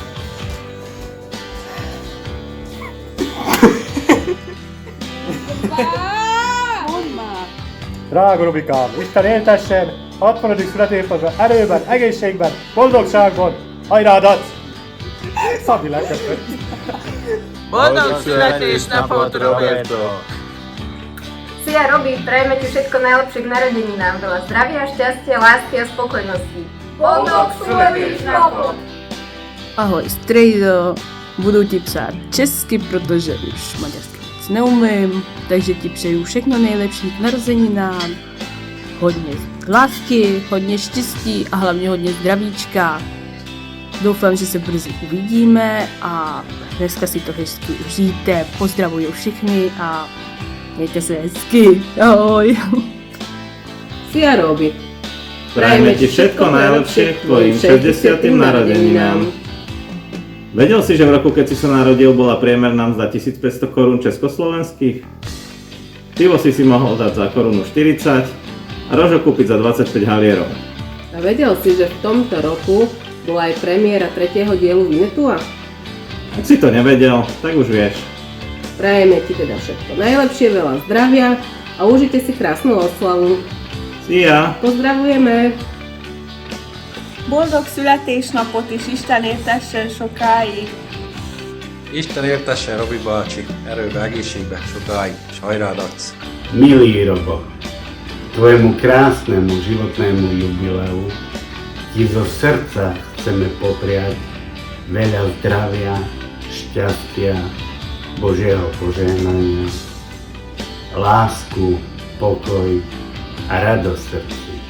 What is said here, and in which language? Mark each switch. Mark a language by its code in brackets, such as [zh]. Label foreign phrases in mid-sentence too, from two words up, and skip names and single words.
[hu] Drága Robikám, Isten éltessen 60. születésnapodra erőben, egészségben, boldogságban, hajrádat! Szabi lekötött! Boldog születésnapot, Roberto! Szia Robi, [sk] prajeme ti všetko najlepšie k narodeninám, veľa zdravia, šťastia, lásky a spokojnosti. [hu] Boldog születésnapot! [cs] Ahoj, strejdo, budu ti psát česky, protože už maďarsky moc neumím, takže ti přeju všechno nejlepší k narozeninám, hodně lásky, hodně štěstí a hlavně hodně zdravíčka. Doufám, že se brzy uvidíme a dneska si to hezky užijte, pozdravuju všichni a mějte se hezky, ahoj! [hu] Szia Robi! [sk] Prajeme ti všetko najlepšie k tvojim 60. narodeninám. Vedel si, že v roku, keď si sa narodil, bola priemerná mzda 1500 korún československých? Pivo si mohol dať za korunu 40 a rožo kúpiť za 25 halierov. A vedel si, že v tomto roku bola aj premiéra 3. dielu Vinetua? Ak si to nevedel, tak už vieš. Prajeme ti teda všetko najlepšie, veľa zdravia a užite si krásnu oslavu. [hu] Szia! [sk] Pozdravujeme! [hu] Boldog születésnapot is Isten éltessen sokáig! Isten éltessen Robi bácsi, erőbe, egészségbe sokáig, s hajrá dac! [sk] Milý Robo, tvojemu krásnemu životnému jubileu ti zo srdca chceme popriať veľa zdravia, šťastia, Božieho požehnania, lásku, pokoj a radosť v srdci.